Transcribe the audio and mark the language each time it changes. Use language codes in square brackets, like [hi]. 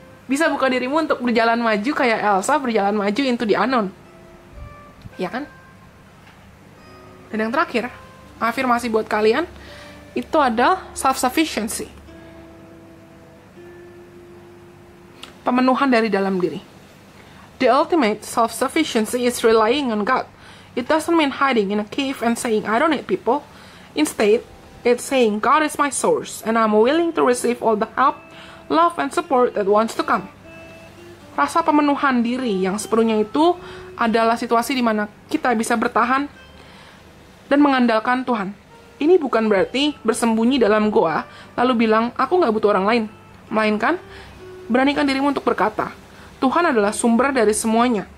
[id] Bisa buka dirimu untuk berjalan maju kayak Elsa berjalan maju [en] into the unknown. [id] Ya kan? Dan yang terakhir, afirmasi buat kalian, itu ada self-sufficiency. Pemenuhan dari dalam diri. [en] The ultimate self-sufficiency is relying on God. It doesn't mean hiding in a cave and saying, I don't need people. Instead, it's saying, God is my source, and I'm willing to receive all the help, love, and support that wants to come. [id] Rasa pemenuhan diri yang sepenuhnya itu adalah situasi di mana kita bisa bertahan dan mengandalkan Tuhan. Ini bukan berarti bersembunyi dalam goa, lalu bilang, aku gak butuh orang lain. Melainkan, beranikan dirimu untuk berkata, Tuhan adalah sumber dari semuanya.